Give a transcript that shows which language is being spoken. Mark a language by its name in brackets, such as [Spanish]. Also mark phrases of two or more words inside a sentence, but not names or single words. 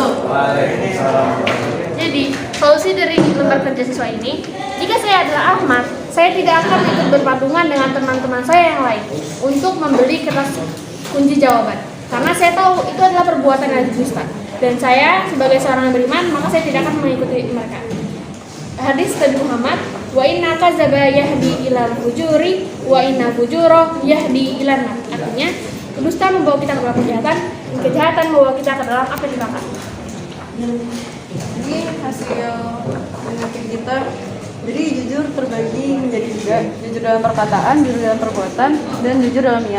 [Indonesian] Jadi, solusi dari lembar kerja siswa ini, jika saya adalah Ahmad, saya tidak akan ikut berpatungan dengan teman-teman saya yang lain untuk membeli kertas kunci jawaban. Karena saya tahu itu adalah perbuatan yang dusta. Dan saya sebagai seorang yang beriman, maka saya tidak akan mengikuti mereka. Hadis Nabi Muhammad, [Arabic] وإن الكذب يهدي إلى الفجور وإن الفجور يهدي إلى النار. [Indonesian] Artinya, dusta membawa kita ke dalam kejahatan, dan kejahatan membawa kita ke dalam api neraka. Ini hasil penelitian kita. Jadi jujur terbagi menjadi 3, jujur dalam perkataan, jujur dalam perbuatan, dan jujur dalam niat.